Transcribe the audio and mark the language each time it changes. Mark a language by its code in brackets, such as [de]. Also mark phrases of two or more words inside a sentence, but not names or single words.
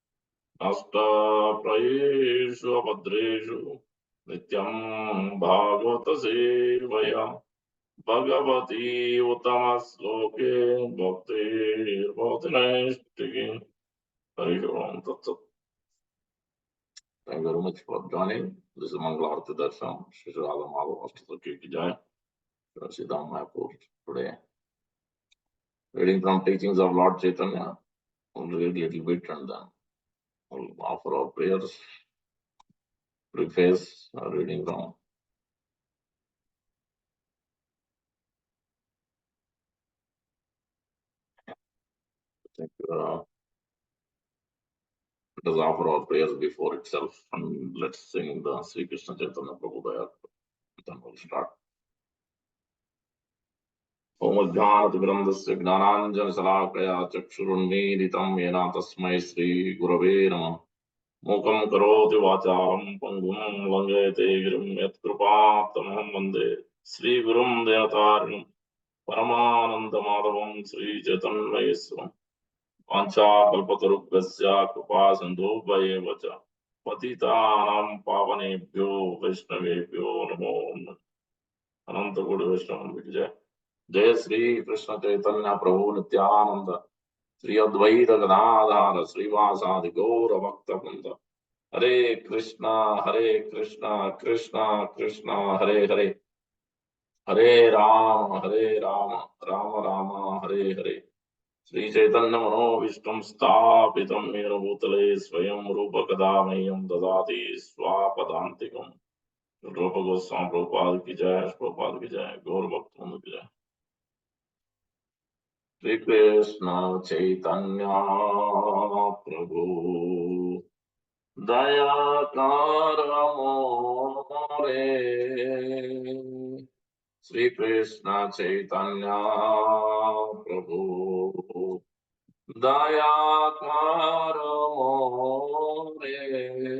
[sa] अष्टाप्रयेषु अभद्रेषु नित्यं भागवत सेवया भगवती उत्तमश्लोके भक्तिर्भवति नैष्टिकी। हरि ओम तत्सत्। [en] Thank you very much for joining. This is Mangalarti Darshan. [hi] श्री राधा माधव अष्टकी की जय. [en] Siddham Mayapur today. Reading from teachings of Lord Chaitanya. We'll read a little bit and then we'll offer our prayers. Preface reading from let us offer our prayers before itself and let's sing the Sri Krishna Chaitanya Prabhu. Then we'll start. [sa] ओम् अज्ञानात् ग्रन्धस्य ज्ञानाञ्जन सलाकया चक्षुरुन्मीलितम् येन तस्मै श्री गुरवे नमः. मूकम् करोति वाचरम् पङ्गुम् लङ्घेते गिरिम् यत् कृपातमहम् वन्दे श्री गुरुम् देवतारिणम् परमानन्द माधवम् श्री चैतन्य ईश्वरम्. पञ्च कल्पतरुभस्य कृपा सिन्धुभय वच पतितानां पावनेभ्यो वैष्णवेभ्यो नमो नमः। अनंत कोटि वैष्णव जय। जय श्री कृष्ण चैतन्य प्रभु नित्यानंद श्री अद्वैत गदाधर श्रीवासादि गौर भक्त वृंद। हरे कृष्णा कृष्णा कृष्णा हरे हरे, हरे राम राम राम हरे हरे। श्री चैतन्य मनोभीष्टं स्थापितं येन भूतले स्वयं रूप कदा मह्यं ददाति स्वापदान्तिकम्। [hi] रूप गोस्वामी प्रभुपाद की जय, प्रभुपाद की जय, गौर भक्तों की जय। [bn] শ্রী কৃষ্ণ চৈতন্য প্রভু দয়া কর মোরে। শ্রী কৃষ্ণ চৈতন্য প্রভু দয়া কর মোরে।